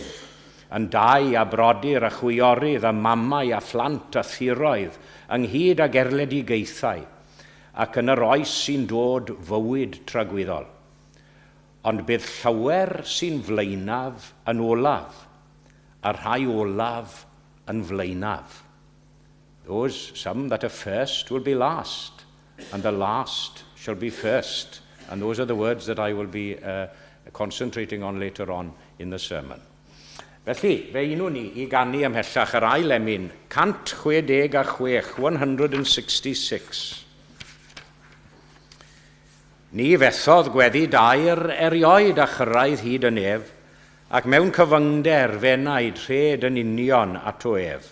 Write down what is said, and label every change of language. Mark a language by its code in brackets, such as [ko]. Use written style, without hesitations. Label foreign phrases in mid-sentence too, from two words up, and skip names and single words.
[cy] Yn dau a brodyr a chwiorydd a mamau a phlant a thiroedd, ynghyd ag erledigaethau, ac yn yr oes sy'n dod fywyd tragwyddol. Ond bydd llawer sy'n flaenaf yn olaf, a rhai olaf yn flaenaf. [en] Some that are first will be last, and the last shall be first. And those are the words that I will be concentrating on later on in the sermon. [cy] Felly, fe unwn ni i ganu ymhellach yr ail emyn, 166, 166. Ni fethodd gweddi dair erioed a chyrraedd hyd y nef, ac mewn cyfyngder fenaid rhed yn union at o ef.